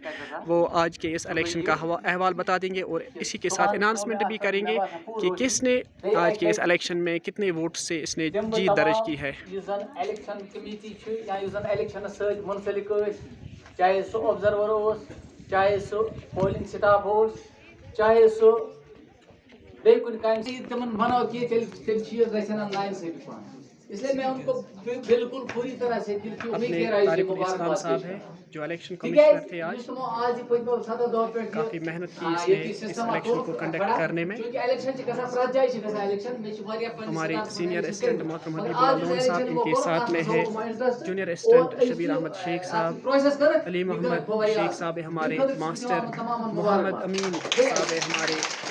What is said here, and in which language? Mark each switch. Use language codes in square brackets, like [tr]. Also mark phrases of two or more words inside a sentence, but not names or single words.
[ur] وہ آج کے اس الیکشن کا احوال بتا دیں گے اور اسی کے ساتھ اناؤنسمنٹ بھی کریں گے کہ کس نے آج کے اس الیکشن میں کتنے ووٹ سے اس نے جیت درج کی ہے. چاہے سو آبزرور ہو, چاہے سو [en] polling staff [ks] ہو, چاہے سو بیٚیہِ کُنہِ کامہِ تِمن بناو کینٛہہ تیٚلہِ چیٖز گژھن اَتھ ناوِ سۭتۍ پانہٕ. [ur] اس لیے میں ان کو بالکل پوری طرح سے دل کی امید کہہ رہا ہوں. اسلام صاحب ہے جو [en] election commissioner [ur] تھے, آج کافی محنت کی اس نے اس الیکشن کو کنڈکٹ کرنے میں. ہمارے [en] senior assistant [ur] محترم حبیب اللہ لون صاحب ان کے ساتھ میں ہے, [en] junior assistant [ur] شبیر احمد شیخ صاحب, علی محمد شیخ صاحب ہمارے ماسٹر, محمد امین صاحب ہمارے